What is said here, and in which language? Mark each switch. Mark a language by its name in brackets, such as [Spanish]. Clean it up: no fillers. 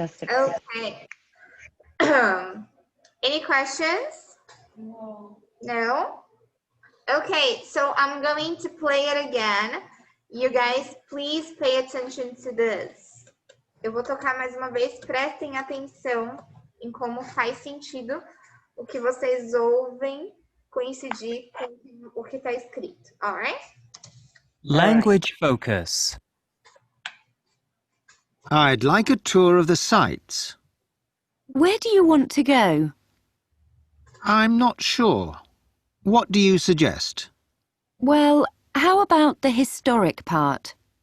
[English] Okay. Any questions? No. Okay, so I'm going to play it again. You guys, please pay attention to this. [Portuguese] Eu vou tocar mais uma vez, prestem atenção em como faz sentido o que vocês ouvem coincidir com o que está escrito, alright? [English] Language focus. I'd like a tour of the sights. Where do you want to go? I'm not sure. What do you suggest? Well, how about the historic part?